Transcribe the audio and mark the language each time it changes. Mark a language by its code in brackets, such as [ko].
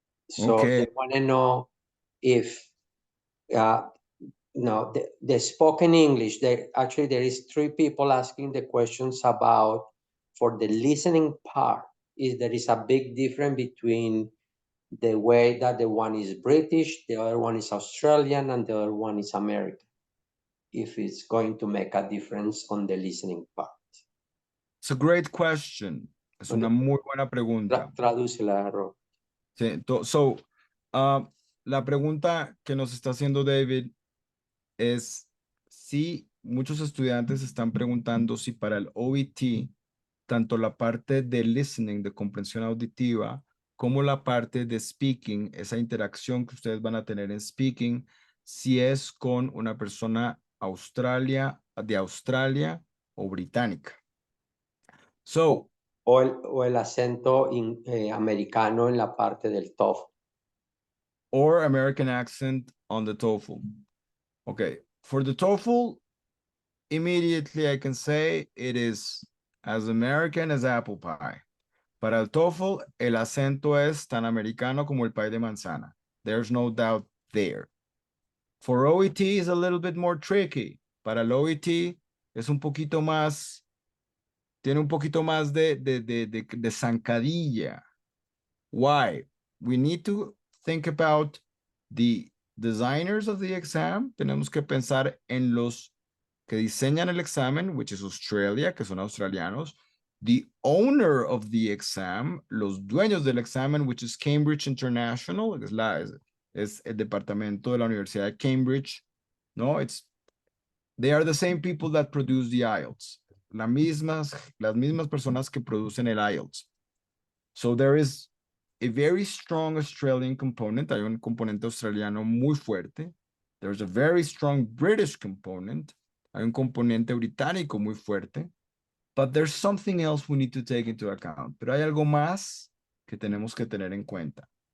[en] So they want to know if no, the spoken English, there is 3 people asking the questions about, for the listening part, there is a big difference between the way that the one is British, the other one is Australian, and the other one is American. If it's going to make a difference on the listening part. It's a great question. [es] Es una muy buena pregunta. Tradúcela, Rob. Sí, so, la pregunta que nos está haciendo David es si muchos estudiantes están preguntando si para el OET, tanto la parte de listening, de comprensión auditiva, como la parte de speaking, esa interacción que ustedes van a tener en speaking, si es con una persona de Australia o británica. [en] So, [es] o el acento americano en la parte del TOEFL. [en] Or American accent on the TOEFL. Okay, for the TOEFL, immediately I can say it is as American as apple pie. [es] Para el TOEFL, el acento es tan americano como el pie de manzana. [en] There's no doubt there. For OET, is a little bit more tricky. [es] Para el OET, es un poquito más, tiene un poquito más de zancadilla. [en] Why? We need to think about the designers of the exam. [es] Tenemos que pensar en los que diseñan el examen, [en] which is Australia, [es] que son australianos. [en] The owner of the exam, [es] los dueños del examen, [en] which is Cambridge International, [es] es el departamento de la Universidad de Cambridge. [en] No, they are the same people that produce the IELTS. [es] Las mismas personas que producen el IELTS. [en] So there is a very strong Australian component. [es] Hay un componente australiano muy fuerte. [en] There's a very strong British component. [es] Hay un componente británico muy fuerte. [en] But there's something else we need to take into account. [es] Pero hay algo más que tenemos que tener en cuenta.